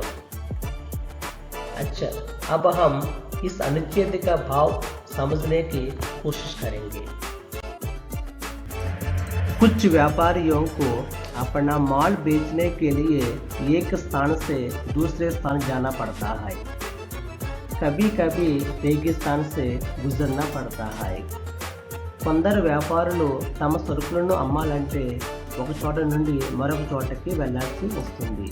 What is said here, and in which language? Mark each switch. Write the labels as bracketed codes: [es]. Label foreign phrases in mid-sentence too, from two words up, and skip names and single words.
[hi] अच्छा, अब हम इस अनुच्छेद का भाव समझने की कोशिश करेंगे। कुछ व्यापारियों को अपना माल बेचने के लिए एक स्थान से दूसरे स्थान जाना पड़ता है। कभी कभी रेगिस्तान से गुजरना पड़ता है। [te] కొందరు వ్యాపారులు తమ సరుకులను అమ్మాలంటే ఒక చోట నుండి మరొక చోటకి వెళ్ళాల్సి వస్తుంది.